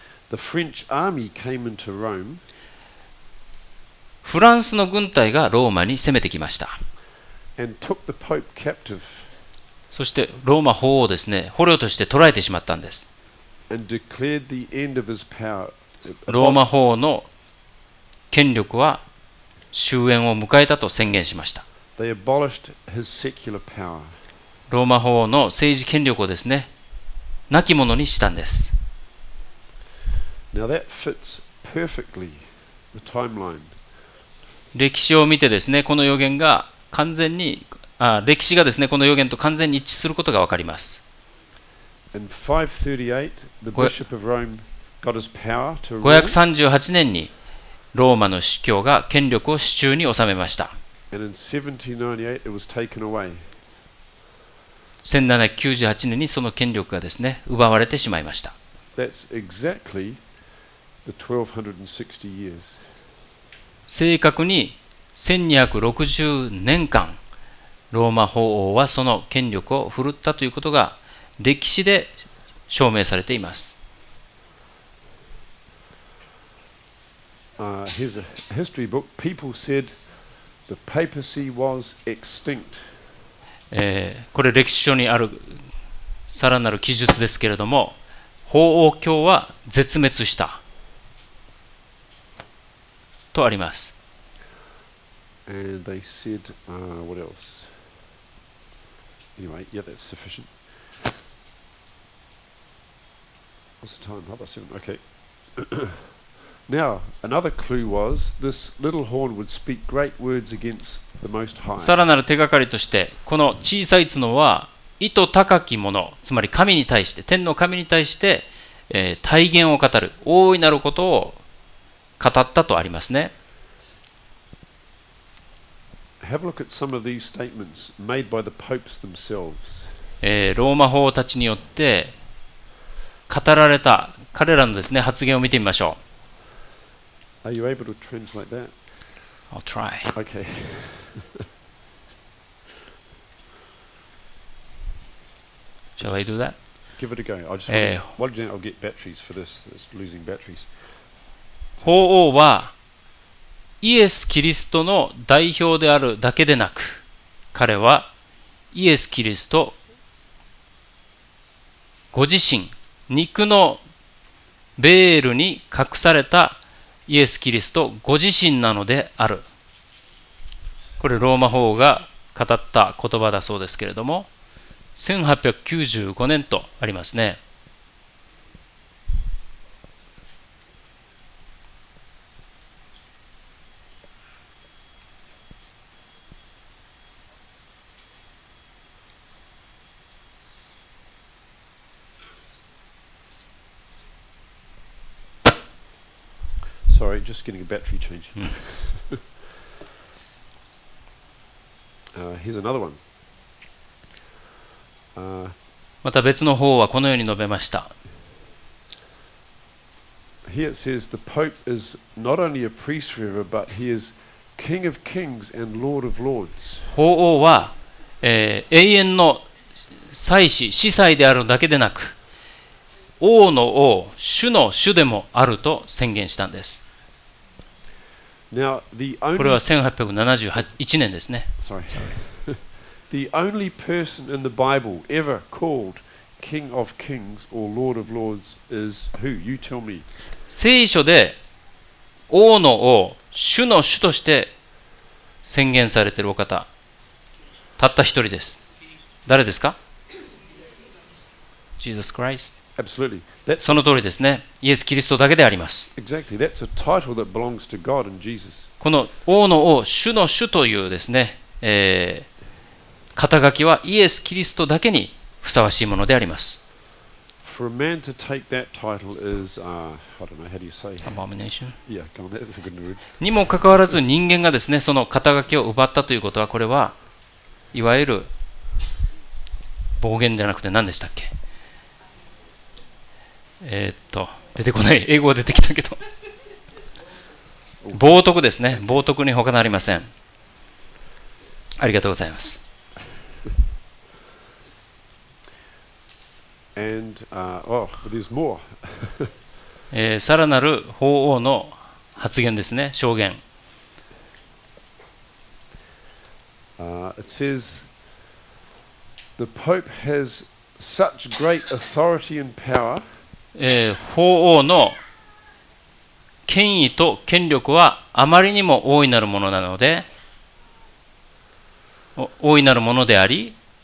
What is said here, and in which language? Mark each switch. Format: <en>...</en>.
<en>the French army came into Rome,</en> <ja>フランスの軍隊がローマに攻めてきました。</ja> <en>and took the Pope captive,</en> <ja>そしてローマ法王をですね、捕虜として捕らえてしまったんです。</ja> <en>and declared the end of his power.</en> <ja>ローマ法王の権力は終焉を迎えたと宣言しました。</ja> <en>They abolished his secular power.</en> <ja>ローマ法王の政治権力をですね、亡き者にしたんです。</ja> <en>Now that fits perfectly the timeline.</en> <ja>歴史を見てですね、この予言が完全に、歴史がですね、この予言と完全に一致することがわかります。</ja> <en>In 538, the Bishop of Rome got his power to rule.</en> <ja>538年にローマの司教が権力を手中に収めました。</ja> <en>And in 1798, it was taken away.</en> <ja>1798年にその権力がですね、奪われてしまいました。</ja> <en>That's exactly the 1260 years.</en> <ja>正確に1260年間、ローマ法王はその権力を振るったということが歴史で証明されています。</ja> <en>Here's a history book. People said the papacy was extinct.</en> <ja>これ歴史書にあるさらなる記述ですけれども、法王教は絶滅したとあります。</ja> <en>And they said, what else? Anyway, yeah, that's sufficient. What's the time? How about 7? Okay. Now, another clue was this little horn would speak great words against the Most High.</en> <ja>さらなる手がかりとして、この小さい角は意図高きもの、つまり神に対して、天の神に対して、大言を語る、大いなることを語ったとありますね。</ja> <en>Have a look at some of these statements made by the popes themselves.</en> <ja>ローマ法たちによって語られた彼らのですね、発言を見てみましょう。</ja> <en>Are you able to translate that? I'll try. Okay. Shall I do that? Give it a go. I'll get batteries for this. It's losing batteries.</en> <ja>法王はイエス・キリストの代表であるだけでなく、彼はイエス・キリストご自身、肉のベールに隠されたイエス・キリストご自身なのである。これローマ法王が語った言葉だそうですけれども、1895年とありますね。</ja> <en>Sorry, just getting a battery change. Here's another one.</en> <ja>また別の法はこのように述べました。</ja> <en>Here it says the Pope is not only a priest forever, but he is King of Kings and Lord of Lords.</en> <ja>法王は、永遠の祭司、司祭であるだけでなく、王の王、主の主でもあると宣言したんです。</ja> <en>Now,</en> <ja>これは1871年ですね。</ja> <en>The only person in the Bible ever called King of Kings or Lord of Lords is who? You tell me.</en> <ja>聖書で王の王、主の主として宣言されているお方、たった一人です。誰ですか？</ja> <en>Jesus Christ。 Absolutely.</en> <ja>その通りですね。イエス・キリストだけであります。</ja> <en>Exactly. That's a title that belongs to God and Jesus.</en> <ja>この王の王、主の主というですね、肩書きはイエス・キリストだけにふさわしいものであります。</ja> <en>For a man to take that title is, I don't know, how do you say? Abomination. Yeah, go on, that's a good word.</en> <ja>にもかかわらず人間がですね、その肩書きを奪ったということは、これはいわゆる暴言じゃなくて何でしたっけ？出てこない。英語は出てきたけど。冒涜ですね。冒涜に他なりません。ありがとうございます。</ja> <en>And, there's more.</en> <ja>さらなる法王の発言ですね。証言。</ja> <en>It says, the Pope has such great authority and power.</en> <ja>法王の権威と権力はあまりにも大いなるものなので、大いなるものであり、</ja>